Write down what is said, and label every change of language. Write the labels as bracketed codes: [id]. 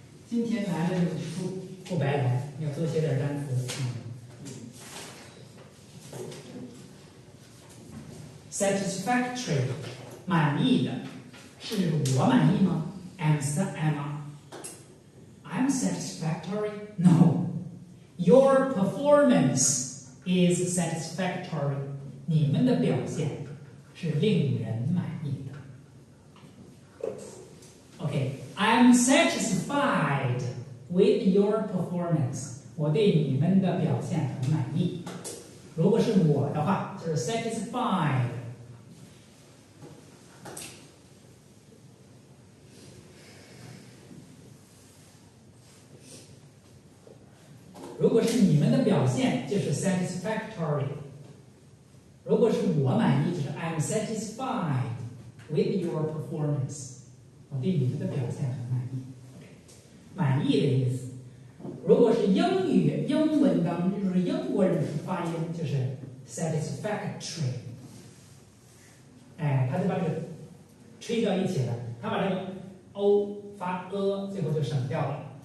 [zh] 今天来了就不白来，要多写点单词。 Satisfactory， 满意的，是我满意吗 ？ [en] I'm satisfactory? No. Your performance is satisfactory. [zh] 你们的表现是令人满意的。 [en] Okay, I'm satisfied with your performance. [zh] 我对你们的表现很满意。如果是我的话，就是 satisfied。如果是你们的表现，就是 satisfactory。如果是我满意，就是 [en] I'm satisfied with your performance。 [zh] 我对你们的表现很满意。满意的意思。如果是英文当中，就是英国人发音，就是 satisfactory。哎，他就把这个吹到一起了，他把这个 o 发最后就省掉了。